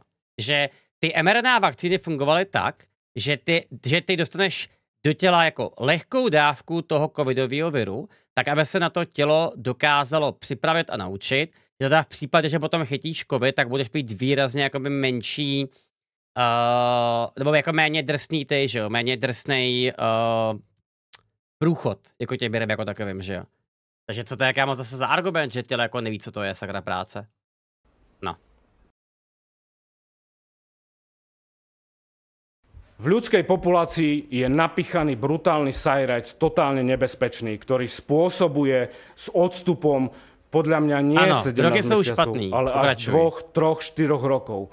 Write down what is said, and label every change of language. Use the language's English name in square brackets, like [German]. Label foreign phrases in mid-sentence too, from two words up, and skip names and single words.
[Czech] Že ty mRNA vakcíny fungovaly tak, že ty dostaneš do těla jako lehkou dávku toho covidového viru, tak aby se na to tělo dokázalo připravit a naučit, že teda v případě, že potom chytíš covid, tak budeš být výrazně jakoby menší, nebo jako méně drsný ty, že jo, méně drsnej průchod, jako těm virem jako takovým, že jo. Takže co to je kámo zase za argument, že tělo jako neví, co to je sakra práce? No. [Slovak] V ľudskej populácii je napichaný brutálny sajrať, totálne nebezpečný, ktorý spôsobuje s odstupom podľa mňa nie 17 mesiacov, ale až 2, 3, 4 rokov.